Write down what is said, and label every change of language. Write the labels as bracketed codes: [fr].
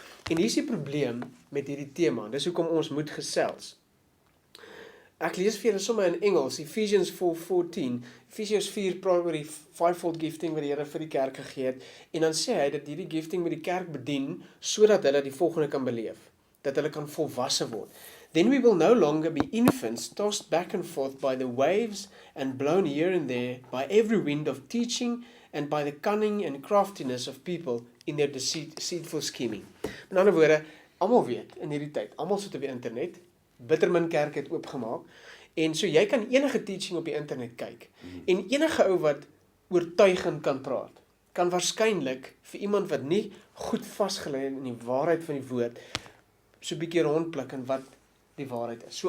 [af] En hier is die probleem met hierdie tema, dis hoekom ons moet gesels. Ek lees vir julle sommer in Engels, Ephesians 4:14, Ephesians 4 praat oor die [en] fivefold gifting [af] wat die Here vir die kerk gegee het, en dan sê hy dat hierdie gifting met die kerk bedien, sodat hulle die volgende kan beleef, dat hulle kan volwasse word. [en] Then we will no longer be infants, tossed back and forth by the waves and blown here and there by every wind of teaching and by the cunning and craftiness of people in their deceitful scheming. [af] Met ander woorde, almal weet in hierdie tyd, almal sit op die internet, Bittermin Kerk het oopgemaak, en so jy kan enige teaching op die internet kyk, en enige ou wat oortuigend kan praat, kan waarskynlik vir iemand wat nie goed vasgelê in die waarheid van die woord, so 'n bietjie rondplik in wat die waarheid is.